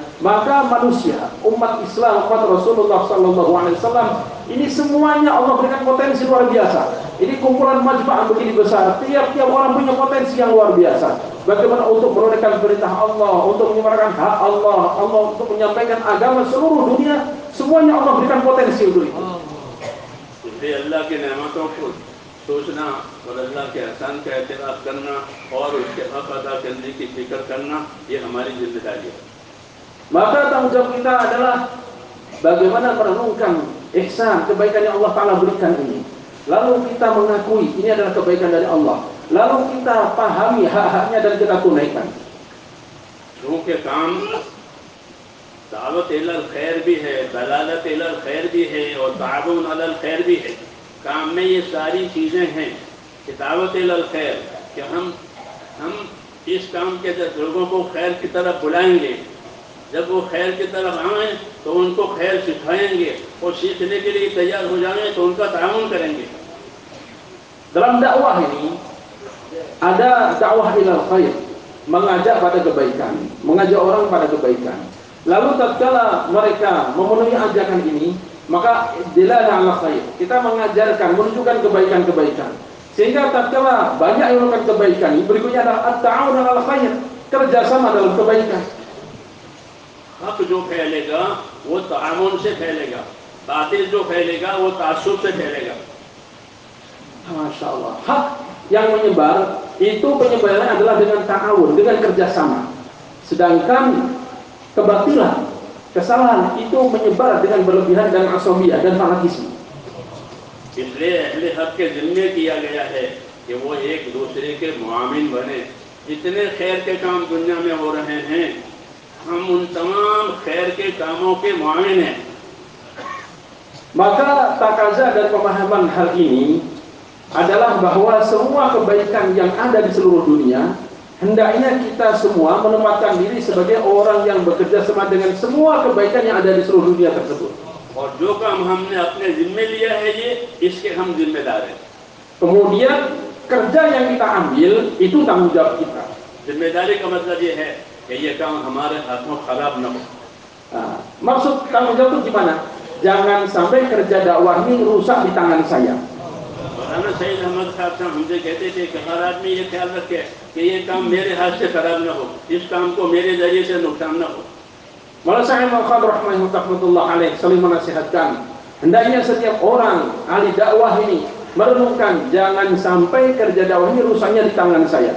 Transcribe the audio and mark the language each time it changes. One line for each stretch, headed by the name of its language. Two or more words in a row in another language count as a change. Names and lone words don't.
Indonesian: Maka manusia, umat Islam, umat Rasulullah SAW, ini semuanya Allah berikan potensi luar biasa. Ini kumpulan majma'ah begini besar, tiap-tiap orang punya potensi yang luar biasa. Bagaimana untuk merorekan perintah Allah, untuk menyuarakan hak Allah, untuk menyampaikan agama seluruh dunia, semuanya Allah berikan potensi untuk itu.
Hindi: इसलिए अल्लाह की नेमतों को सोचना और अल्लाह के एहसान का एतराफ़ करना और उसके हक अदा करने की फिक्र करना, ये हमारी जिम्मेदारी है।
Indonesian: Maka tanggung jawab kita adalah bagaimana merenungkan ihsan, kebaikan yang Allah Ta'ala berikan ini. Lalu kita mengakui ini adalah kebaikan dari Allah. Lalu kita pahami hak-haknya dan kita tunaikan.
Hindi: क्योंकि काम
Arabic: دعوة إلى الخير
Hindi: भी है,
Arabic: دلالة إلى الخير
Hindi: भी है और
Arabic: تعاون على الخير
Hindi: भी है। काम में ये सारी चीज़ें हैं कि
Arabic: دعوة إلى الخير,
Hindi: कि हम इस काम के लोगों को खैर की तरफ बुलाएंगे, जब वो खैर की तरफ आएँ तो उनको खैर सिखाएंगे और सीखने के लिए तैयार हो जाएं तो उनका ताउन करेंगे।
Indonesian: Dalam dakwah ini ada dakwah
Arabic: إلى الخير,
Indonesian: mengajak pada kebaikan, mengajak orang pada kebaikan. Lalu tatkala mereka memenuhi ajakan ini, maka
Arabic: دلالة على خير,
Indonesian: kita mengajarkan, menunjukkan kebaikan-kebaikan. Sehingga tatkala banyak yang melakukan kebaikan ini, berikutnya adalah
Arabic: التعاون على خير,
Indonesian: kerjasama dalam kebaikan.
Hindi: हक जो फैलेगा वो तामुन से फैलेगा, बातिल जो फैलेगा वो तासुब से फैलेगा।
Arabic: ما شاء الله.
Indonesian: Hak yang menyebar itu penyebarannya adalah dengan ta'awun, dengan kerjasama. Sedangkan kebatilan, kesalahan itu menyebar dengan berlebihan dan asabiyah dan fanatisme.
Hindi: इसलिए अहले हक के जिम्मे किया गया है कि वो एक दूसरे के मुआमिन बने। जितने खैर के काम दुनिया में हो रहे हैं, हम उन तमाम खैर के कामों के मुआमिन हैं।
Indonesian: Maka takaza dan pemahaman hal ini adalah bahwa semua kebaikan yang ada di seluruh dunia, hendaknya kita semua menempatkan diri sebagai orang yang bekerja sama dengan semua kebaikan yang ada di seluruh dunia tersebut.
Hindi: और जो काम हमने अपने जिम्मे लिया है ये, इसके हम जिम्मेदार हैं।
Indonesian: Kemudian kerja yang kita ambil itu tanggung jawab kita.
Hindi: जिम्मेदारी का मतलब ये है कि ये काम हमारे हाथों खराब न हो।
Indonesian: Maksud tanggung jawab itu gimana? Jangan sampai kerja dakwah ini rusak di tangan saya.
Hindi: मौलाना सईद अहमद साहब साहब हमसे कहते थे कि हर आदमी ये ख्याल रखे कि ये काम मेरे हाथ से खराब न हो, इस काम को मेरे जरिए से नुकसान न हो।
Indonesian: Maulana Syekh Muhammad
Arabic: رحمه الله عليه
Indonesian: saling menasihatkan, hendaknya setiap orang ahli dakwah ini merenungkan jangan sampai kerja dakwah ini rusaknya di tangan saya.